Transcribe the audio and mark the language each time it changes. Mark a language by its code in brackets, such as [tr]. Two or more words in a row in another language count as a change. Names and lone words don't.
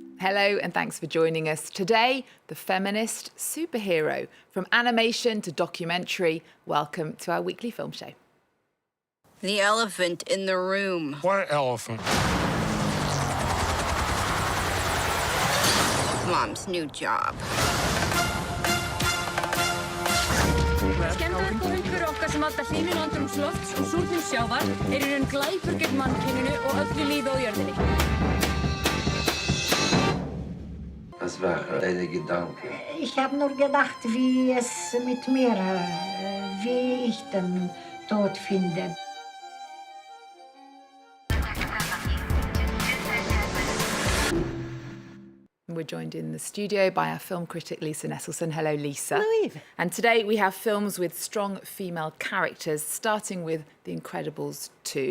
[en] Hello and thanks for joining us. Today, the Feminist Superhero. From animation to documentary, welcome to our weekly film show. The elephant in the room. What elephant? Mom's new job. [is] Skemmtilegt og umhverfi okkar sem valda hlýnun andrúmslofts og súrnun sjávar í raun glæpur gegn mannkyninu og öllu lífi á jörðinni. [de] Was waren deine Gedanken? Ich habe nur gedacht, wie es mit mir, wie ich den Tod finde. [en] We're joined in the studio by our film critic, Lisa Nesselson. Hello, Lisa. Hello, Eve. And today we have films with strong female characters, starting with The Incredibles 2.